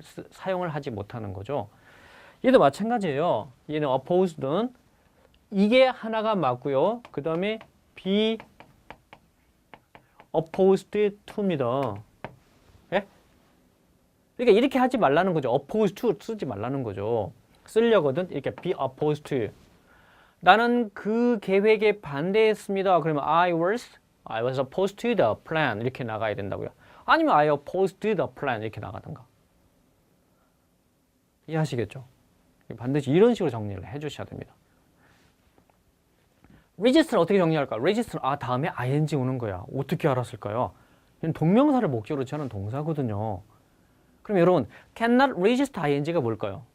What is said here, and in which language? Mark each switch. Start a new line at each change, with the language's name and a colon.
Korean: 사용을 하지 못하는 거죠. 얘도 마찬가지예요. 얘는 opposed는 이게 하나가 맞고요. 그 다음에 be opposed to입니다. 예? 그러니까 이렇게 하지 말라는 거죠. opposed to 쓰지 말라는 거죠. 쓰려거든 이렇게 be opposed to. 나는 그 계획에 반대했습니다.
English: 그러면 I was opposed to the plan
Korean: 이렇게 나가야 된다고요.
English: 아니면 I opposed to the plan
Korean: 이렇게 나가든가. 이해하시겠죠? 반드시 이런 식으로 정리를 해주셔야 됩니다. register는 어떻게 정리할까? register는 다음에 ing 오는 거야. 어떻게 알았을까요? 동명사를 목적으로 취하는 동사거든요. 그럼 여러분
English: cannot register ing
Korean: 가 뭘까요?